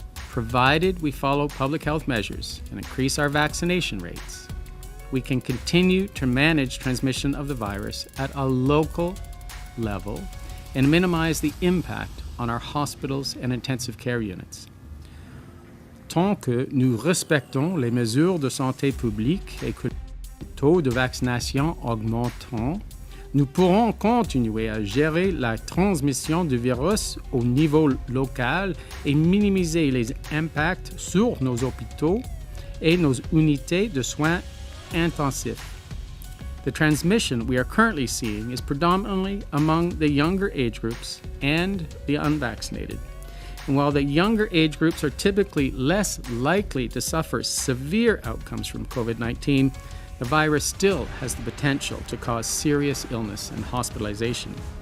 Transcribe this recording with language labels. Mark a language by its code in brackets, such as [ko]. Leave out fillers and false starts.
[en] Provided we follow public health measures and increase our vaccination rates, we can continue to manage transmission of the virus at a local level and minimize the impact on our hospitals and intensive care units. [fr] Tant que nous respectons les mesures de santé publique et que le taux de vaccination augmenteront, nous pourrons continuer à gérer la transmission du virus au niveau local et minimiser les impacts sur nos hôpitaux et nos unités de soins intensifs. [en] The transmission we are currently seeing is predominantly among the younger age groups and the unvaccinated. And while the younger age groups are typically less likely to suffer severe outcomes from COVID-19, the virus still has the potential to cause serious illness and hospitalization.